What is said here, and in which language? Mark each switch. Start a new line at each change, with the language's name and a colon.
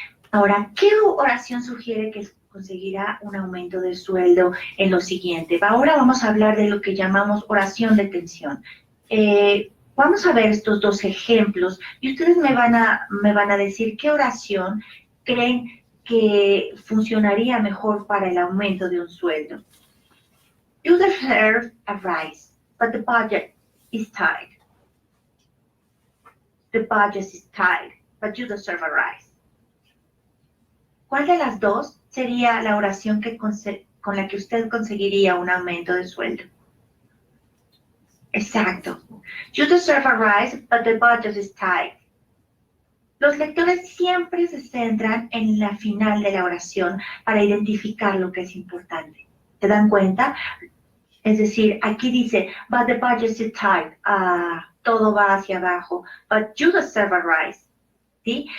Spanish: Ahora, ¿qué oración sugiere que conseguirá un aumento de sueldo en lo siguiente? Ahora vamos a hablar de lo que llamamos oración de tensión. Vamos a ver estos dos ejemplos y ustedes me van a decir qué oración creen que funcionaría mejor para el aumento de un sueldo.
English: You deserve a rise, but the budget is tight. The budget is tight, but you deserve a rise.
Spanish: ¿Cuál de las dos sería la oración con la que usted conseguiría un aumento de sueldo? Exacto.
English: You deserve a rise, but the budget is tight.
Spanish: Los lectores siempre se centran en la final de la oración para identificar lo que es importante. ¿Se dan cuenta? Es decir, aquí dice,
English: but the budget is tight.
Spanish: Todo va hacia abajo.
English: But you deserve a rise.
Spanish: ¿Sí?